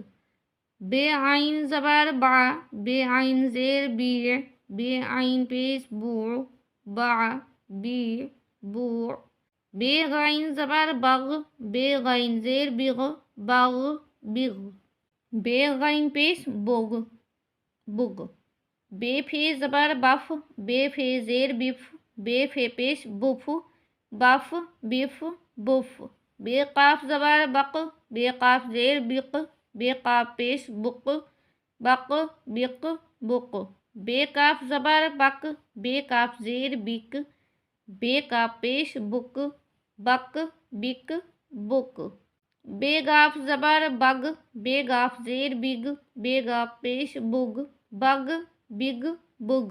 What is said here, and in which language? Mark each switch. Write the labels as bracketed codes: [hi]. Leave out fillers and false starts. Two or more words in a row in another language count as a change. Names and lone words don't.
[ur] بے عین زبر بَع، بے عین زیر بِع، بے عین پیش بُع، بَع بِع بُع. بے غین زبر بَغ، بے غین زیر بِغ، بَغ بِغ. بے غین پیش بُغ، بُغ. بے فے زبر بَف، بے فے زیر بِف، بے فے پیش بُف، بَف بِف بُف. بے قاف زبر بَق، بے قاف زیر بِق، بے قاف پیش بُق، بَق بِق بُق. بے کاف زبر بَک، بے کاف زیر بِک، بے کاف پیش بُک، بَک، بِک، بُک. بے گاف زبر بَگ، بے گاف زیر بِگ، بے گاف پیش بُگ، بَگ، بِگ، بُگ.